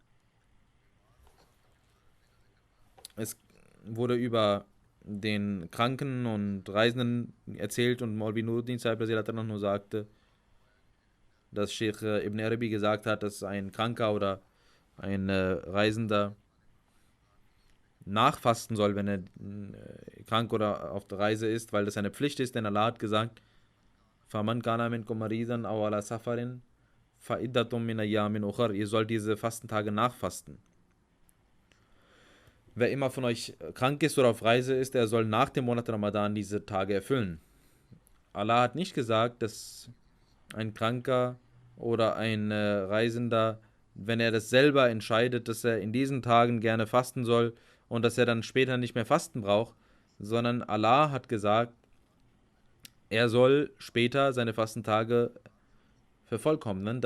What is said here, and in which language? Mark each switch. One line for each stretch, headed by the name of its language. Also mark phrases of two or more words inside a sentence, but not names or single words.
German: Es wurde über den Kranken und Reisenden erzählt und Maulvi Nuruddin Sahib dann nur sagte, dass Sheikh Ibn Arabi gesagt hat, dass ein Kranker oder ein Reisender nachfasten soll, wenn er krank oder auf der Reise ist, weil das eine Pflicht ist, denn Allah hat gesagt,
Arabic: فمن كان منكم مريضا أو على سفر فعدة من أيام أخر,
German: ihr sollt diese Fastentage nachfasten. Wer immer von euch krank ist oder auf Reise ist, der soll nach dem Monat Ramadan diese Tage erfüllen. Allah hat nicht gesagt, dass ein Kranker oder ein Reisender, wenn er das selber entscheidet, dass er in diesen Tagen gerne fasten soll und dass er dann später nicht mehr fasten braucht, sondern Allah hat gesagt, er soll später seine Fastentage vervollkommnen.